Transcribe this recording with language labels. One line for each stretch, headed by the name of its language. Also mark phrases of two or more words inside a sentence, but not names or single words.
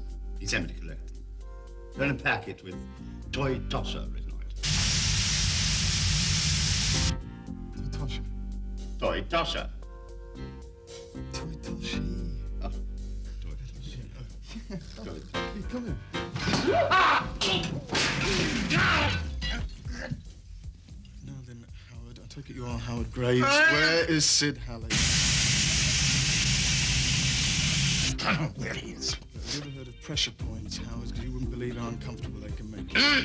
English: He sent me to collect them. They're in a packet with Toy Tosher written on it. Toy Tosher? Toy Tosher. Toy Toshi. Oh, Toy Tosher. Toy Tosher. Keep coming. Now then, Howard, I take it you are Howard Graves. Where is Sid Halley? There he is. Have you ever heard of pressure points, Howard? Because you wouldn't believe how uncomfortable they can make you.